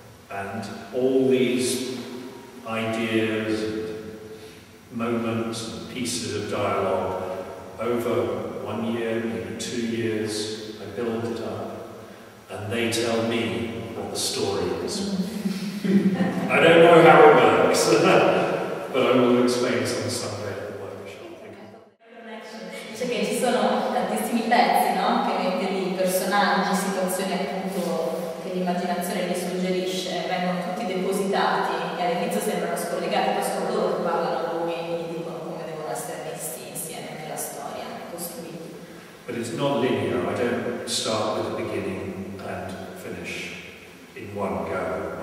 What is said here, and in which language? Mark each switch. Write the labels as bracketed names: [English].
[English] And all these ideas and moments and pieces of dialogue, over 1 year, maybe 2 years, I build it up, and they tell me what the story is. I don't know how it works, but I will explain this on Sunday at the workshop. [Italian] Cioè che ci sono tantissimi pezzi, no? Che mette lì personaggi, situazioni appunto che l'immaginazione gli suggerisce, vengono tutti depositati e all'inizio sembrano scollegati, poi sono loro che parlano a lui e gli dicono come devono essere messi insieme nella storia, costruiti. [English] But it's not linear. I don't start with the beginning and finish in one go.